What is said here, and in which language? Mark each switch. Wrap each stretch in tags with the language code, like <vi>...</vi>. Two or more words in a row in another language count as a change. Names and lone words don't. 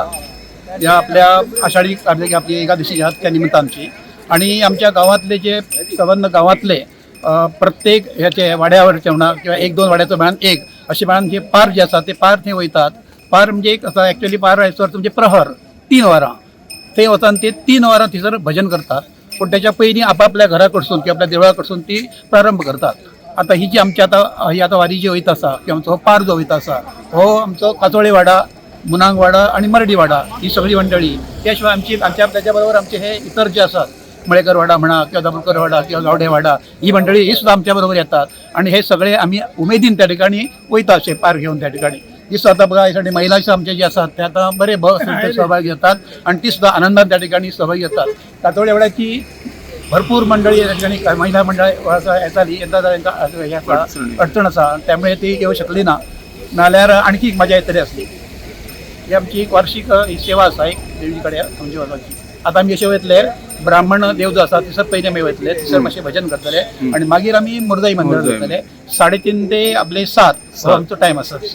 <mr>या आपल्या आषाढी कार्तिकी आपली एकादशी ह्या त्या निमित्त आमची आणि आमच्या गावातले जे संबंध गावातले प्रत्येक ह्याचे वाड्यावरचे म्हणा किंवा 1-2 वाड्याचं म्हणा एक असे म्हणा जे पार जे असतात ते पार ते वयतात. पार म्हणजे कसं ॲक्च्युली पार व्हायचं अर्थ म्हणजे प्रहर 3 वारा ते वचन ते 3 वारा थंयसर भजन करतात. पण त्याच्या पयलीं आपापल्या घराकडसून किंवा आपल्या देवळाकडसून ती प्रारंभ करतात.</mr> <kok>आता ही जी आमची आता वारी जी वयता आसा किंवा आमचो हो पार जो वयता आसा हो आमचो काचोळे वाडा, मुनांग वाडा आणि मरडी वाडा ही सगळी मंडळी.</kok> <mr>त्या शिवाय आमच्या त्याच्याबरोबर आमचे हे इतर जे असतात मळेकर वाडा म्हणा किंवा दाभोळकर वाडा किंवा गावडे वाडा ही मंडळी ही सुद्धा आमच्या बरोबर येतात आणि हे सगळे आम्ही उमेदीन त्या ठिकाणी वयता असे पार घेऊन त्या ठिकाणी. दिसतो आता बघा यासाठी महिला आमचे जे असतात ते आता बरे सहभागी घेतात आणि ती सुद्धा आनंदात त्या ठिकाणी सहभागी होतात.</mr> <kok>कातोळे वाड्याची भरपूर मंडळी या ठिकाणी महिला मंडळ येताली यंदा त्यांना अडचण असा त्यामुळे ती येऊ शकली ना नाल्यार आणखी मजा येतली असली. ही आमची एक वार्षिक ही सेवा आसा एक देवीकडे आमची वाजवाची. आता आम्ही असे वयतले ब्राह्मण देव जो आसा थंयसर पयले आमी वयतले थंयसर मातशें भजन करतले आणि मागीर आमी मोरजाई मंदिरात वयतले 3:30 ते आपले 7 हो आमचो टायम आसा.</kok>